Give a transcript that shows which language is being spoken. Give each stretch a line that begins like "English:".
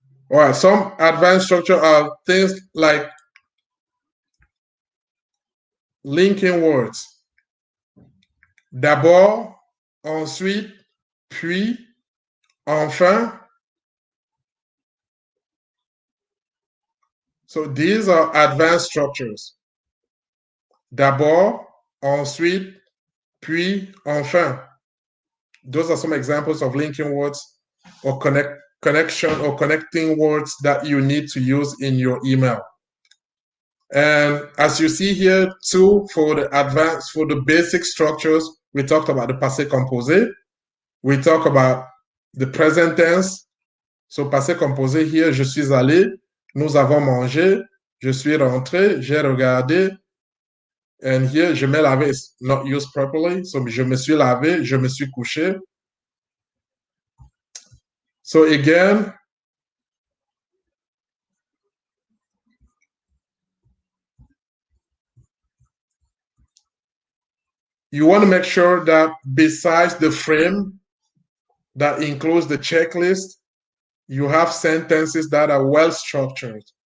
English: All right, some advanced structure are things like linking words.
French: D'abord, ensuite, puis, enfin.
English: So these are advanced structures.
French: D'abord, ensuite, puis, enfin.
English: Those are some examples of linking words or connection or connecting words that you need to use in your email. And as you see here too, for the basic structures, we talked about the passé composé. We talk about the present tense.
French: So passé composé here, je suis allé, nous avons mangé, je suis rentré, j'ai regardé.
English: And here,
French: je me lavé
English: is not used properly. So
French: je me suis lavé, je me suis couché.
English: So again, you want to make sure that besides the frame that includes the checklist, you have sentences that are well structured.